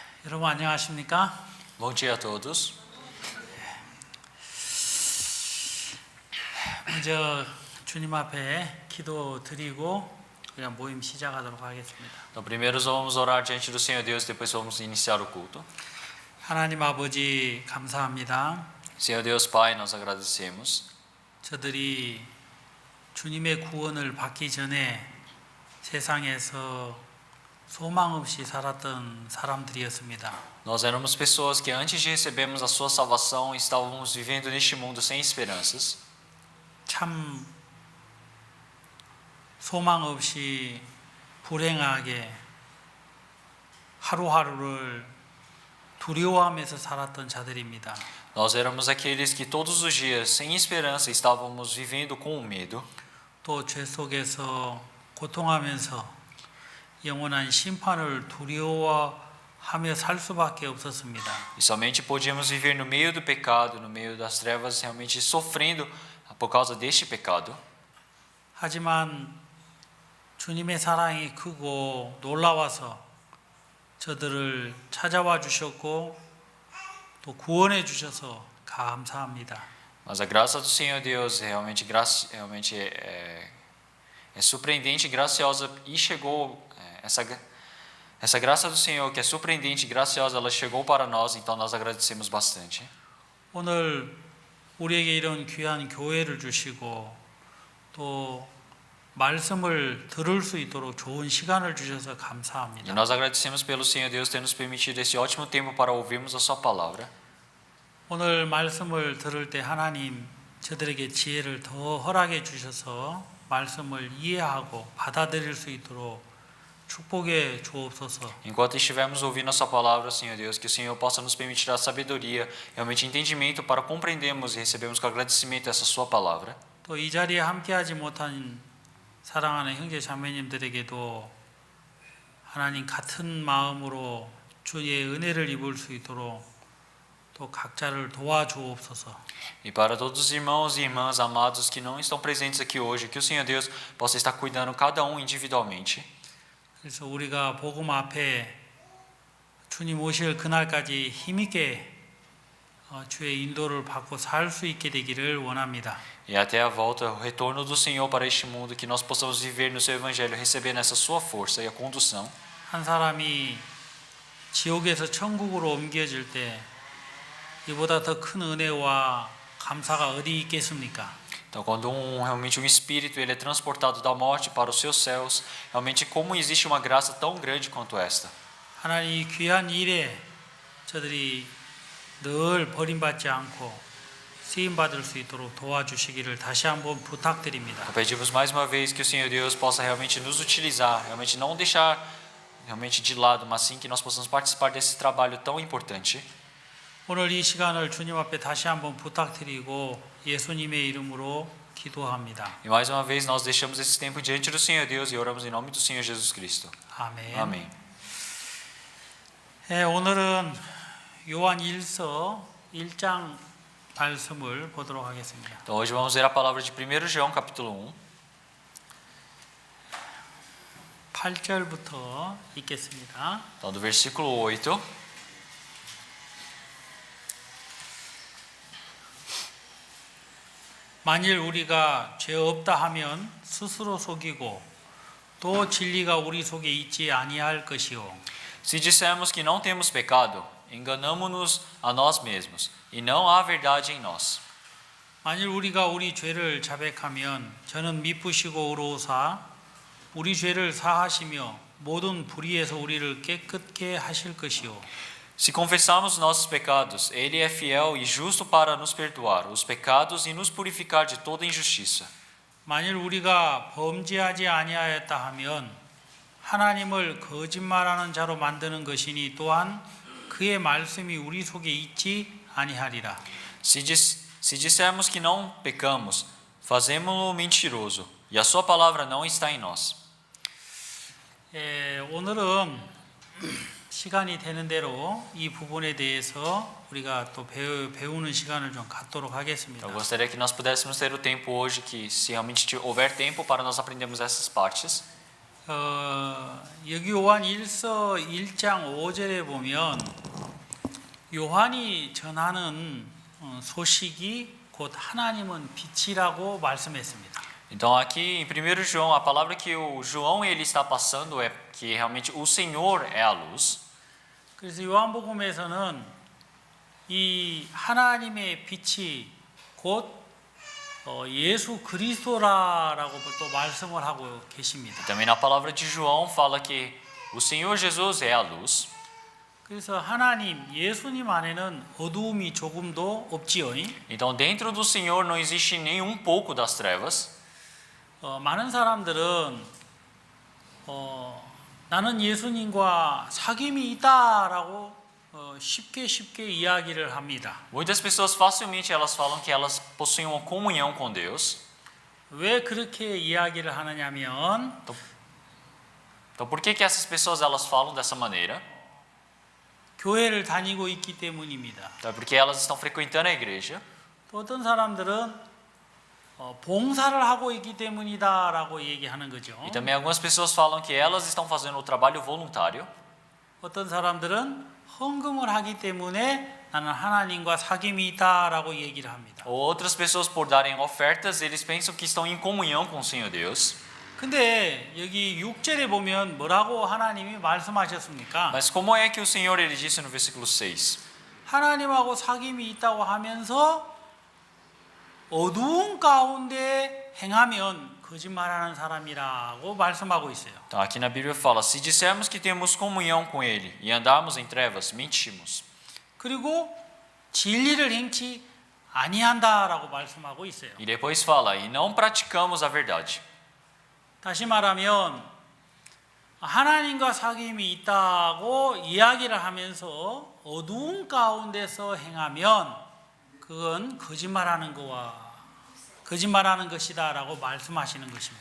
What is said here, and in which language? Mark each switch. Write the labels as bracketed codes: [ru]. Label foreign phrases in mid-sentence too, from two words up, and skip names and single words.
[ko] 여러분 안녕하십니까? [pt] Bom dia a todos. [ko] 먼저 주님 앞에 기도 드리고 우리가 모임 시작하도록 하겠습니다. [pt] Então, primeiro vamos orar diante do Senhor Deus, depois vamos iniciar o culto. [ko] 하나님 아버지 감사합니다. [pt] Senhor Deus Pai, nós agradecemos. [ko] 저들이 주님의 구원을 받기 전에 세상에서 소망 없이 살았던 사람들이었습니다. [pt] Nós éramos pessoas que antes de recebermos a sua salvação estávamos vivendo neste mundo sem esperanças. [ko] 참 소망 없이 불행하게 하루하루를 두려워하면서 살았던 자들입니다. [pt] Nós éramos aqueles que todos os dias, sem esperança, estávamos vivendo com o medo. [ko] 또 죄 속에서 고통하면서 영원한 심판을 두려워하며 살 수밖에 없었습니다. [pt] E somente podíamos viver no meio do pecado, no meio das trevas, realmente sofrendo por causa deste pecado. [ko] 하지만 주님의 사랑이 크고 놀라워서 저들을 찾아와 주셨고 또 구원해 주셔서 감사합니다. [pt] Mas a graça do Senhor Deus realmente é surpreendente e graciosa e chegou essa graça do Senhor que é surpreendente e graciosa, ela chegou para nós, então nós agradecemos bastante. [ko] 오늘 우리에게 이런 귀한 교회를 주시고 또 말씀을 들을 수 있도록 좋은 시간을 주셔서 [pt] E [ko] 감사합니다. [pt] nós agradecemos pelo Senhor Deus ter nos permitido esse ótimo tempo para ouvirmos a sua palavra. [ko] 오늘 말씀을 들을 때 하나님 저들에게 지혜를 더 허락해 주셔서 말씀을 이해하고 받아들일 수 있도록 축복해 주옵소서. [pt] Enquanto estivermos ouvindo a sua palavra, Senhor Deus, que o Senhor possa nos permitir a sabedoria, realmente entendimento para compreendermos e recebermos com agradecimento essa sua palavra. [ko] 또 이 자리에 함께하지 못한 사랑하는 형제 자매님들에게도 하나님 같은 마음으로 주의 은혜를 입을 수 있도록 또 각자를 도와주옵소서. [pt] E para todos os irmãos e irmãs amados que não estão presentes aqui hoje, que o Senhor Deus possa estar cuidando cada um individualmente. [ko] 그래서 우리가 복음 앞에 주님 오실 그날까지 힘있게 주의 인도를 받고 살 수 있게 되기를 원합니다. [pt] E até a volta, o retorno do Senhor para este mundo, que nós possamos viver no seu evangelho, recebendo essa sua força e a condução. [ko] 한 사람이 지옥에서 천국으로 옮겨질 때 이보다 더 큰 은혜와 감사가 어디 있겠습니까? [pt] Então, quando realmente um espírito ele é transportado da morte para os seus céus, realmente como existe uma graça tão grande quanto esta? [ko] 하나님 이 귀한 일에 저들이 늘 버림받지 않고 쓰임 받을 수 있도록 도와주시기를 다시 한번 부탁드립니다. [pt] Então, pedimos mais uma vez que o Senhor Deus possa realmente nos utilizar, realmente não deixar realmente de lado, mas sim que nós possamos participar desse trabalho tão importante. [ko] 오늘 이 시간을 주님 앞에 다시 한번 부탁드리고 예수님의 이름으로 기도합니다. [pt] E mais uma vez nós deixamos esse tempo diante do Senhor Deus e oramos em nome do Senhor Jesus Cristo. [ko] 아멘. [pt] Amém. [ko] 네, 오늘은 요한 1서 1장 말씀을 보도록 하겠습니다. [pt] Então hoje vamos ler a palavra de 1 João capítulo [ko] 8절부터 읽겠습니다. [pt] Então do versículo 8. [ko] 만일 우리가 죄 없다 하면 스스로 속이고 또 진리가 우리 속에 있지 아니할 것이요. [pt] Se dissermos que não temos pecado, enganamo-nos a nós mesmos, e não há verdade em nós. [ko] 만일 우리가 우리 죄를 자백하면 저는 미쁘시고 의로우사 우리 죄를 사하시며 모든 불의에서 우리를 깨끗게 하실 것이요. [pt] Se confessarmos nossos pecados, Ele é fiel e justo para nos perdoar os pecados e nos purificar de toda injustiça. [ko] 만일 우리가 범죄하지 아니하였다 하면 하나님을 거짓말하는 자로 만드는 것이니 또한 그의 말씀이 우리 속에 있지 아니하리라. [pt] Se dissermos que não pecamos, fazemo-lo mentiroso, e a sua palavra não está em nós. [ko] 오늘은 시간이 되는 대로 이 부분에 대해서 우리가 또 배우는 시간을 좀 갖도록 하겠습니다. [pt] Eu gostaria que nós pudéssemos ter o tempo hoje, que se realmente houver tempo para nós aprendermos essas partes. [ko] 여기 요한 1서 1장 5절에 보면 요한이 전하는 소식이 곧 하나님은 빛이라고 말씀했습니다. [pt] Então aqui em 1 João, a palavra que o João ele está passando é que realmente o Senhor é a luz. [ko] 그래서 요한복음에서는 이 하나님의 빛이 곧 예수 그리스도라고 또 말씀을 하고 계십니다. [pt] Também na palavra de João fala que o Senhor Jesus é a luz. [ko] 그래서 하나님, 예수님 안에는 어두움이 조금도 없지요. [pt] Então dentro do Senhor não existe nem um pouco das trevas. [ko] 많은 사람들은 나는 예수님과 사귐이 있다라고 쉽게 이야기를 합니다. [pt] Muitas pessoas facilmente elas falam que elas possuem uma comunhão com Deus. [ko] 왜 그렇게 이야기를 하느냐면 [pt] Então por que essas pessoas elas falam dessa maneira? [ko] 교회를 다니고 있기 때문입니다. [pt] É porque elas estão frequentando a igreja. [ko] 또 어떤 사람들은 봉사를 하고 있기 때문이다라고 얘기하는 거죠. [pt] E também algumas pessoas falam que elas estão fazendo o trabalho voluntário. [ko] 어떤 사람들은 헌금을 하기 때문에 나는 하나님과 사귐이 있다라고 얘기를 합니다. [pt] Ou outras pessoas por darem ofertas, eles pensam que estão em comunhão com o Senhor Deus. [ko] 근데 여기 6절에 보면 뭐라고 하나님이 말씀하셨습니까? [pt] Mas como é que o Senhor ele disse no versículo 6? [ko] 하나님하고 사귐이 있다고 하면서 어두운 가운데 행하면 거짓말하는 사람이라고 말씀하고 있어요. [pt] Então aqui na Bíblia fala: se dissermos que temos comunhão com Ele e andarmos em trevas, mentimos. [ko] 그리고 진리를 행치 아니한다라고 말씀하고 있어요. [pt] E depois fala: e não praticamos a verdade. [ko] 다시 말하면 하나님과 사귐이 있다고 이야기를 하면서 어두운 가운데서 행하면 그건 거짓말하는 것이다라고 말씀하시는 것입니다.